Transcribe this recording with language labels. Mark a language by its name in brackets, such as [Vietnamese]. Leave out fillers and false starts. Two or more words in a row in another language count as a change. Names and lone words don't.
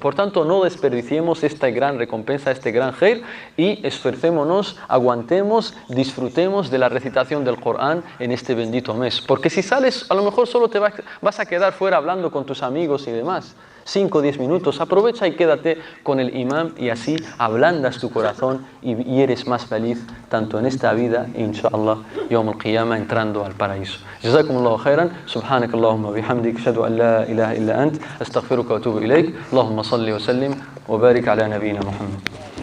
[Spanish] Por tanto, no desperdiciemos esta gran recompensa, este gran khair, y esforcémonos, aguantemos, disfrutemos de la recitación del Corán en este bendito mes. Porque si sales, a lo mejor solo te vas a quedar fuera hablando con tus amigos y demás. 5 o 10 minutos, aprovecha y quédate con el imam, y así ablandas tu corazón y eres más feliz tanto en esta vida, [Arabic] إن شاء الله، يوم القيامة, [Spanish] entrando al paraíso. [Arabic] جزاكم الله خيرا، سبحانك اللهم وبحمدك، أشهد أن لا إله إلا أنت، أستغفرك وأتوب إليك، اللهم صل وسلم وبارك على نبينا محمد.